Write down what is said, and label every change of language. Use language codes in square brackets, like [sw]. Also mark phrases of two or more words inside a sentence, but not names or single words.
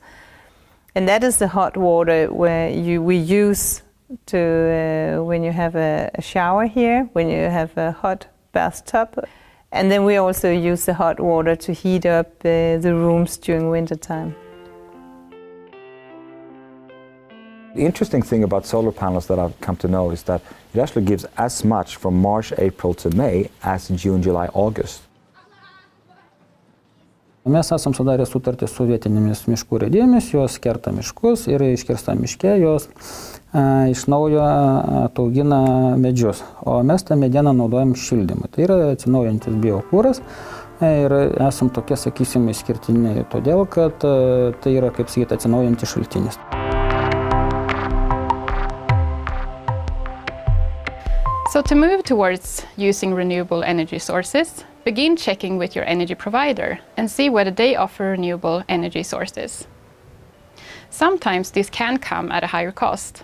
[en] And that is the hot water where we use to when you have a shower here, when you have a hot bathtub, and then we also use the hot water to heat up the rooms during winter time. The interesting thing about solar panels that I've come to know is that it actually gives as much from March, April to May as June, July, August. [lt] Mes esam sudarę sutartį su vietinėmis miškų urėdijomis, jos kerta miškus ir iškirsta miške, jos iš naujo ataugina medžius, o mes tą medieną naudojam šildymui. Tai yra atsinaujantis biokūras ir esam tokie, sakysime, išskirtiniai todėl, kad tai yra, kaip sakyti, atsinaujantis šaltinis. [en] So to move towards using renewable energy sources, begin checking with your energy provider and see whether they offer renewable energy sources. Sometimes this can come at a higher cost.